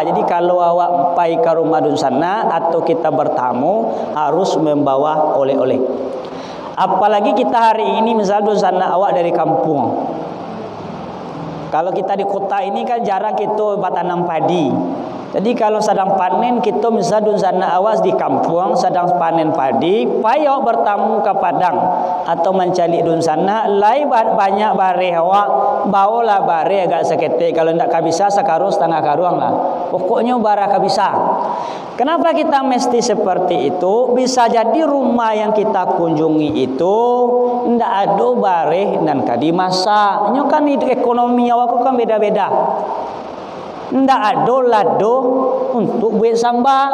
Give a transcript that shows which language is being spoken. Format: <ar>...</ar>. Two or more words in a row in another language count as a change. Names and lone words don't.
<id>Jadi kalau awak pai ke rumah dun sana atau kita bertamu harus membawa oleh-oleh. Apalagi kita hari ini misalnya dun sana awak dari kampung. Kalau kita di kota ini kan jarang kita bertanam padi. Jadi kalau sedang panen kita misalnya sana awas di kampung sedang panen padi, payah bertamu ke padang atau mencari dun sana,</id> <min>lai banyak bare awak, bawalah bare agak sekete.</min> <id>Kalau tidak kabisa sekarung</id> <min>setengah karuang lah. Pokoknya bara kabisa.</min> <id>Kenapa kita mesti seperti itu? Bisa jadi rumah yang kita kunjungi itu tidak ada bare dan kadi masa. Ini kan ekonomi awak kan beda-beda.</id> <min>Ndak ada lado</min> <id>untuk buat sambal.</id>